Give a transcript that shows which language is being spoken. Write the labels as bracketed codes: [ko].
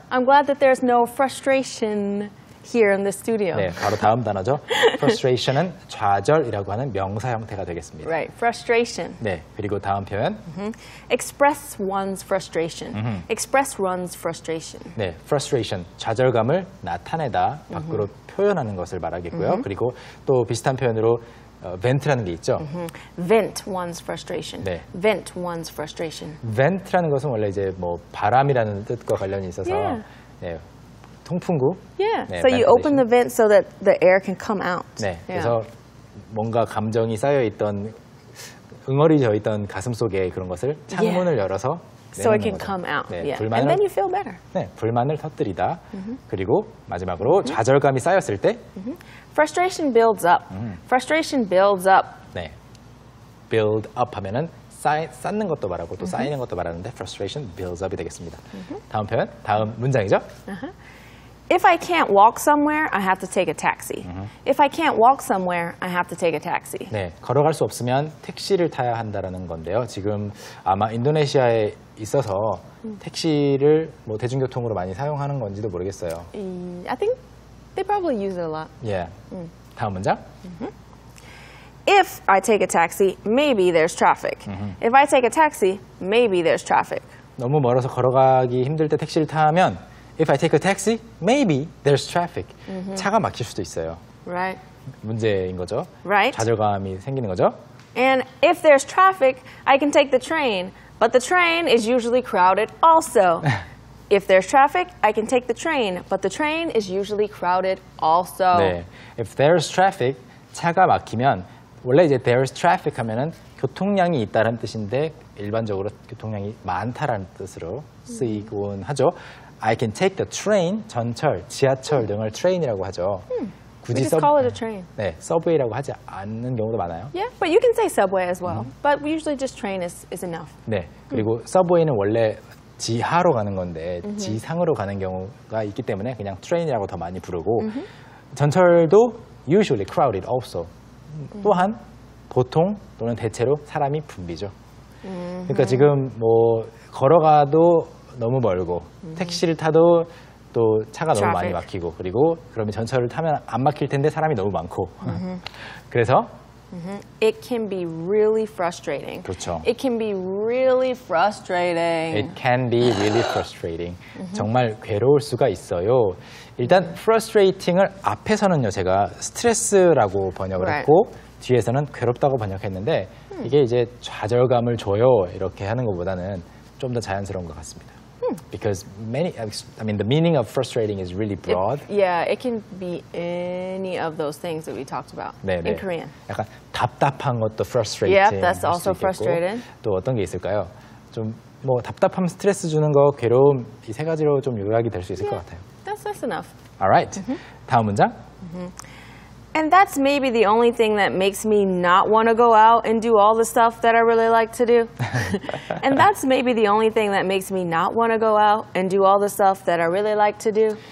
[en] I'm glad that there's no frustration here in the studio. [ko] 네, 바로 다음 단어죠. frustration은 좌절이라고 하는 명사 형태가 되겠습니다. [en] Right, frustration. [ko] 네, 그리고 다음 표현. [en] Express one's frustration. Express one's frustration. [ko] 네, frustration, 좌절감을 나타내다, 밖으로 표현하는 것을 말하겠고요. 그리고 또 비슷한 표현으로 vent라는 게 있죠. [en] Vent one's frustration. [ko] 네. [en] Vent one's frustration. [ko] vent라는 것은 원래 이제 뭐 바람이라는 뜻과 관련이 있어서 [en] Yeah. [ko] 네, 통풍구. [en] Yeah. [ko] 네, [en] So you ventilation. open the vent so that the air can come out. [ko] 네, [en] Yeah. [ko] 그래서 뭔가 감정이 쌓여 있던 응어리져 있던 가슴 속에 그런 것을 창문을 열어서 [en] So it can [ko] 거죠. [en] come out. [ko] 네, [en] Yeah. [ko] 불만을 [en] And then you feel better. [ko] 네, 불만을 터뜨리다. 그리고 마지막으로 좌절감이 쌓였을 때 [en] Frustration builds up. Frustration builds up. [ko] 네, build up 하면은 쌓는 것도 말하고 또 쌓이는 것도 말하는데 [en] frustration builds up [ko] 이 되겠습니다. 다음 표현, 다음 문장이죠. [en] If I can't walk somewhere, I have to take a taxi. If I can't walk somewhere, I have to take a taxi. [ko] 네, 걸어갈 수 없으면 택시를 타야 한다라는 건데요. 지금 아마 인도네시아에 있어서 택시를 뭐 대중교통으로 많이 사용하는 건지도 모르겠어요. [en] I think they probably use it a lot. [ko] 예. 다음 문장. [en] If I take a taxi, maybe there's traffic. If I take a taxi, maybe there's traffic. [ko] 너무 멀어서 걸어가기 힘들 때 택시를 타면 [en] if I take a taxi, maybe there's traffic. [ko] 차가 막힐 수도 있어요. [en] Right? [ko] 문제인 거죠. [en] Right. [ko] 좌절감이 생기는 거죠. [en] And if there's traffic, I can take the train. But the train is usually crowded also. If there's traffic, I can take the train. But the train is usually crowded also. [ko] 네. [en] If there's traffic, [ko] 차가 막히면 원래 이제 there's traffic 하면은 교통량이 있다는 뜻인데 일반적으로 교통량이 많다라는 뜻으로 쓰이곤 하죠. [en] I can take the train, [ko] 전철, 지하철 등을 [en] train이라고 하죠. We just call it a train. [ko] 네, 서브웨이라고 하지 않는 경우도 많아요. [en] Yeah, but you can say subway as well. But usually just train is enough. [ko] 네, 그리고 서브웨이는 원래 지하로 가는 건데 지상으로 가는 경우가 있기 때문에 그냥 train이라고 더 많이 부르고 전철도 [en] usually crowded also. [ko] 또한 보통 또는 대체로 사람이 붐비죠. 그러니까 지금 뭐 걸어가도 너무 멀고 택시를 타도 또 차가 너무 많이 [en] Traffic. [ko] 막히고 그리고 그러면 전철을 타면 안 막힐 텐데 사람이 너무 많고 그래서 [en] It can be really frustrating. [ko] 그렇죠. [en] It can be really frustrating. It can be really frustrating. [ko] 정말 괴로울 수가 있어요. 일단 frustrating을 앞에서는요 제가 스트레스라고 번역을 [en] Right. [ko] 했고 뒤에서는 괴롭다고 번역했는데 이게 이제 좌절감을 줘요 이렇게 하는 것보다는 좀 더 자연스러운 것 같습니다. [en] Because the meaning of frustrating is really broad. Yeah, it can be any of those things that we talked about [ko] 네, [en] in [ko] 네. [en] Korean. [ko] 약간 답답한 것도 frustrating. [en] Yep, that's [ko] 할 [en] also [ko] 수도 있겠고, [en] frustrated. [ko] 또 어떤 게 있을까요? 좀 뭐 답답함, 스트레스 주는 거, 괴로움 이 세 가지로 좀 요약이 될 수 있을 것 같아요. [en] That's enough. [ko] Alright. 다음 문장. [en] And that's maybe the only thing that makes me not want to go out and do all the stuff that I really like to do. And that's maybe the only thing that makes me not want to go out and do all the stuff that I really like to do.